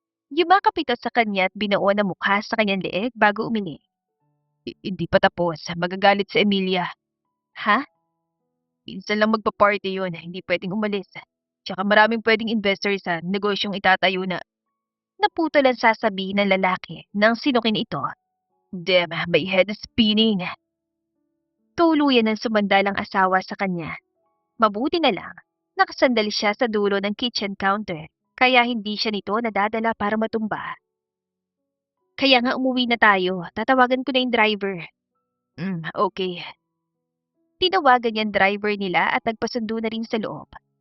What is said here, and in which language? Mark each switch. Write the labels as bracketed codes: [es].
[tl] Yumakap ito sa kanya at binuo na mukha sa kanyang leeg bago umili. Hindi pa tapos. Magagalit si Emilia. Ha? Minsan lang magpa-party yun. Hindi pwedeng umalis. Tsaka maraming pwedeng investor sa negosyong itatayo na. Naputol ang sasabihin ng lalaki nang sinukin ito. [en] Damn, my head is spinning. [tl] Tuluyan ng sumandalang asawa sa kanya. Mabuti na lang, nakasandal siya sa dulo ng kitchen counter, kaya hindi siya nito nadadala para matumba. Kaya nga umuwi na tayo, tatawagan ko na yung driver. Okay. Tinawagan niya ang driver nila at nagpasundo na rin sa loob.